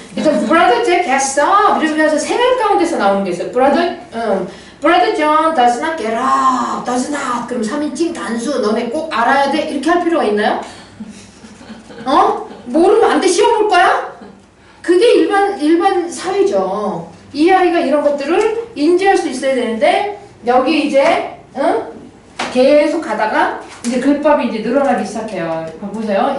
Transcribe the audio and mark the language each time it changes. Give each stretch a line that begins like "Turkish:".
Korean: 일단
English: Brother Jack has up
Korean: 이러면서 생활 가운데서 나오는 게 있어요.
English: Brother John does not get up, does not.
Korean: 그럼 3인칭 단수 너네 꼭 알아야 돼? 이렇게 할 필요가 있나요? 모르면 안 돼. 시험 볼 거야? 일반 사회죠. 이 아이가 이런 것들을 인지할 수 있어야 되는데 여기 이제 계속 가다가 이제 글밥이 이제 늘어나기 시작해요. 보세요.